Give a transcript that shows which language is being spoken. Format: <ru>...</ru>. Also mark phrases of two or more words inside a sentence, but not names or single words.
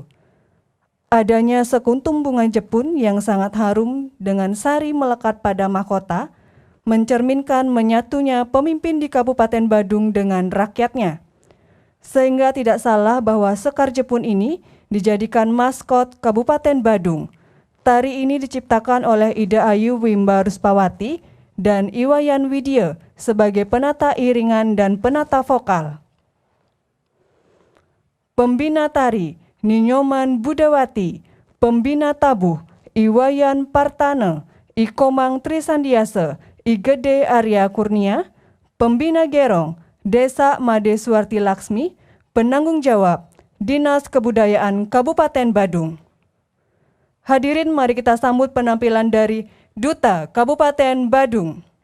<id>Adanya sekuntum bunga Jepun yang sangat harum dengan sari melekat pada mahkota, mencerminkan menyatunya pemimpin di Kabupaten Badung dengan rakyatnya. Sehingga tidak salah bahwa Sekar Jepun ini dijadikan maskot Kabupaten Badung. Tari ini diciptakan oleh Ida Ayu Wimba Ruspawati dan Iwayan Widya sebagai penata iringan dan penata vokal. Pembina tari Ninyoman Budawati, pembina tabuh Iwayan Partana, Ikomang Trisandiasa, Igede Arya Kurnia, pembina gerong Desa Made Suwarti Laksmi, penanggung jawab Dinas Kebudayaan Kabupaten Badung. Hadirin, mari kita sambut penampilan dari Duta Kabupaten Badung.</id>